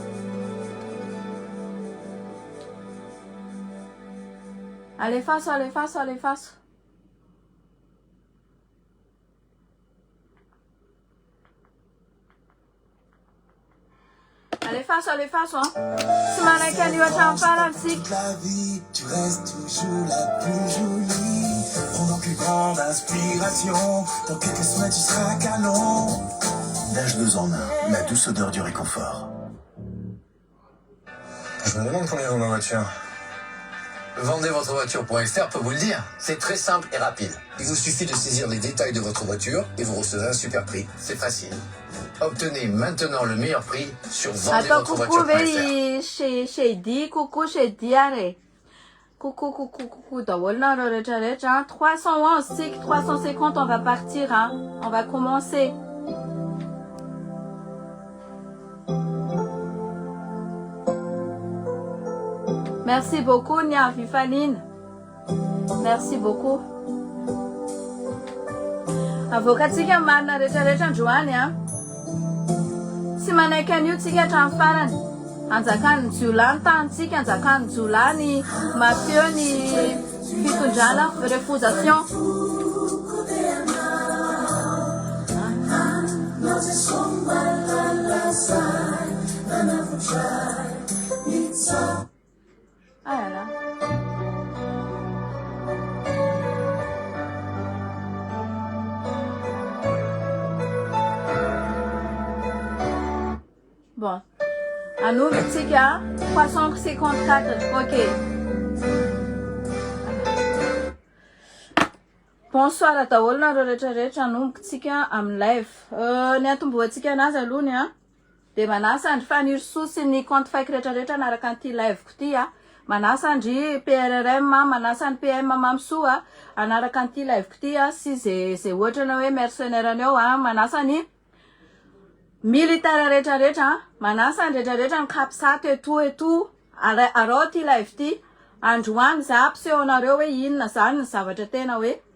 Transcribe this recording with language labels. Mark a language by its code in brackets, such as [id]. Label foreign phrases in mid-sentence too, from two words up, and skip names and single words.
[mg] Alefaso. Alefaso tsy manaiky an'io hatramin'ny farany tsika. [fr] La vie, tu restes toujours la plus jolie. Prends mon plus grande inspiration. Dans quelques semaines, tu seras canon. Nage 2 en 1, la douce odeur du réconfort. Je me demande combien vaut ma voiture. Vendez votre voiture pour Esther peut vous le dire. C'est très simple et rapide. Il vous suffit de saisir les détails de votre voiture et vous recevez un super prix. C'est facile. Obtenez maintenant le meilleur prix sur vendezvotrevoiture.fr. Coucou chez Diaré. [mg] Coucou daholo nareo rehetrarehetra. [fr] 311 tsika 350 on va partir on va commencer. Merci beaucoup Nia Vifaline. Merci beaucoup. [mg] Avokatsika marina rehetrarehetra androany tsy manaiky an'io tsika hatramin'ny farany. Anjakany jiolany tanitsika, anjakany jiolany mafio ny fitondrana refusation. [fr] Ah là là. Bon. À nous, petit gars, 354. Ok. Bonsoir à [mg] daholo nareo rehetrarehetra anombokatsika amin'ny live. Ny atomboantsika anazy alohany dia manasa andry FANIRISOA sy ny [fr] compte fake [mg] rehetrarehetra anaraka an'ity live ko ty manasa andry PRRM manasa ny PM Mamsoa anaraka an'ity live ko ty sy zay ohatra na hoe mercenaire anao manasa ny militaire rehetrarehetra manasa ny rehetrarehetra ny kapisato eto arao ty live ty androany za ampisehoanareo hoe inona zany ny zavatra tena hoe